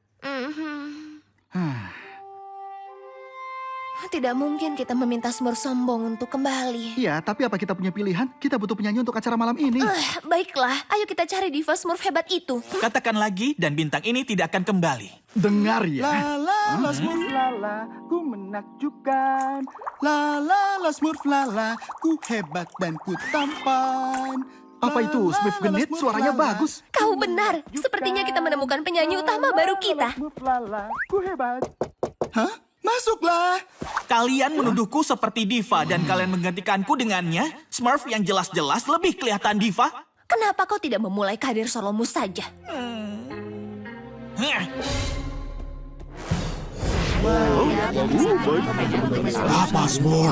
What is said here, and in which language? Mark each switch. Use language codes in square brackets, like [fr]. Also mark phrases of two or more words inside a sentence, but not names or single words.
[id] Tidak mungkin kita meminta Smurf sombong untuk kembali. Iya, tapi apa kita punya pilihan? Kita butuh penyanyi untuk acara malam ini. Baiklah, ayo kita cari diva Smurf hebat itu. Katakan lagi dan bintang ini tidak akan kembali. Dengar ya. La Smurf lala, ku menakjubkan. La Smurf lala, ku hebat dan ku tampan. Apa itu? Smurf genit, suaranya bagus. Kau benar. Sepertinya kita menemukan penyanyi utama baru kita. Smurf lala, ku hebat. Hah? Masuklah. Kalian menuduhku seperti diva dan kalian menggantikanku dengannya. Smurf yang jelas-jelas lebih kelihatan diva. Kenapa kau tidak memulai karir solomu saja? Apa Smurf?